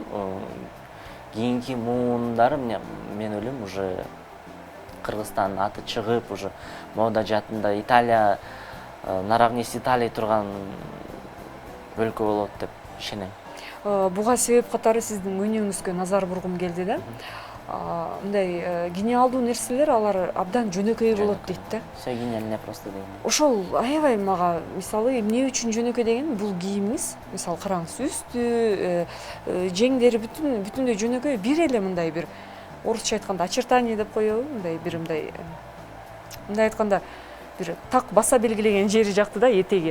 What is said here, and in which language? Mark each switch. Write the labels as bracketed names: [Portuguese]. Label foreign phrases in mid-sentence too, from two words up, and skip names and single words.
[Kyrgyz] Кийинки муундар, мен ойлойм, уже Кыргызстан аты чыгып, уже мода жаатында Италия, [Russian] наравне с Италией [Kyrgyz] турган өлкө болот деп ишенем. Буга себеп катары сиздин өнүгүүңүзгө назар бургум келди да. Мындай гениалдуу нерселер, алар абдан жөнөкөй болот дейт да. [Russian] Все гениально просто дейм. [Kyrgyz] Ошол аябай мага, мисалы, эмне үчүн жөнөкөй деген, бул кийимиңиз, мисалы караңыз, үстү, жеңдери бүтүндөй жөнөкөй, бир эле мындай бир орусча айтканда очертание деп коебу, мындай айтканда бир так баса белгилеген жери жакты да, этеги.